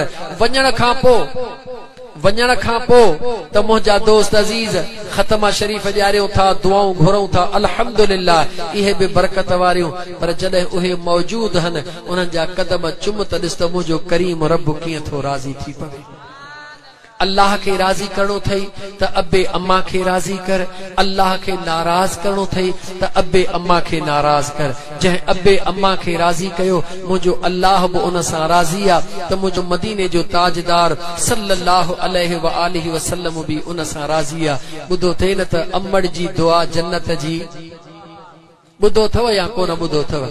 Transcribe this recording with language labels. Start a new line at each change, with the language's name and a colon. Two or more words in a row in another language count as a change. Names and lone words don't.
Sindhi: वञण खां पो त मुझा दोस्त अजीज खत्मा शरीफ ॾियारियूं था, दुआऊं घुरूं था, अल्हम्दुलिल्लाह इहे भी बरकत वारियूं, पर जॾहिं उहे मौजूद हन उन्हनि जा कदम चुम त ॾिस त मुंहिंजो करीम रब कीअं थो राज़ी थी पवे। अल्लाह के राजी करणो थई त अब्बे अम्मा के राजी कर, अल्लाह के नाराज करणो थई त अब्बे अम्मा के नाराज कर। जंहिं अब्बे अम्मा के राजी कयो मुझो अल्लाह बि उन सां राजी आ, त मुझो मदीने जो ताजदार
Arabic: صلى الله عليه وآله وسلم
Sindhi: भी उन सां राजी आ। बुधो थे न त अम्मड़ जी दुआ जन्नत जी, बुधो थव या कोन बुधो थव?